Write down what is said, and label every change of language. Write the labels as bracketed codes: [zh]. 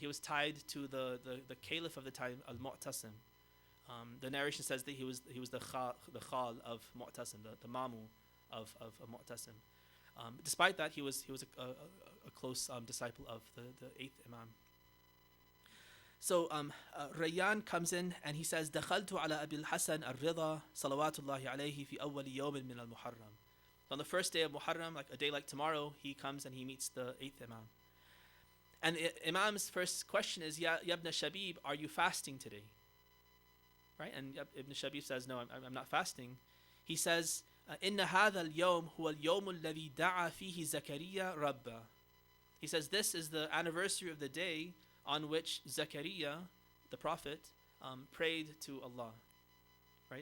[en] He was tied to the caliph of the time, Al-Mu'tasim. The narration says that he was the khal of Mu'tasim, the mamu of Mu'tasim. Despite that, he was a close disciple of the 8th Imam. [ar] So Rayyan comes in and he says, دخلت على أبي الحسن الرضا صلوات الله عليه في أول يوم من المحرم. [en] So on the first day of Muharram, like a day like tomorrow, he comes and he meets the 8th Imam. And Imam's first question is, Ya ibn Shabib, are you fasting today? Right? And Ibn Shabib says, no, I'm not fasting. [ar] He says, إن هذا اليوم هو اليوم الذي دعا فيه زكريا ربه. [en] He says, this is the anniversary of the day on which Zakaria, the prophet, prayed to Allah. Right?